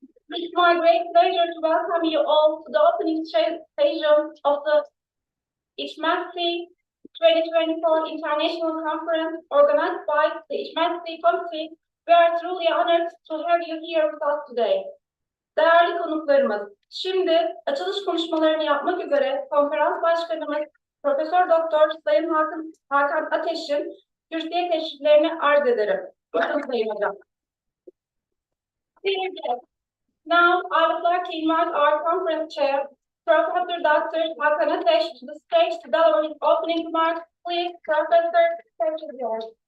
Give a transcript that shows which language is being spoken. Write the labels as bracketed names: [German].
[English] It's my great pleasure to welcome you all to the opening session of the ICMATSE24 International Conference organized by the ICMATSE Committee. We are truly honored to have you here with us today. [Turkish] Değerli konuklarımız, şimdi açılış konuşmalarını yapmak üzere konferans başkanımız Profesör Doktor Sayın Hakan Ateş'in kürsüye teşriflerini arz ederim. Buyurun Sayın Hocam. [English] Now, I would like to invite our conference chair, Professor Dr. Hakan Ateş, to the stage to deliver his opening remarks. Please, Professor, the stage is yours.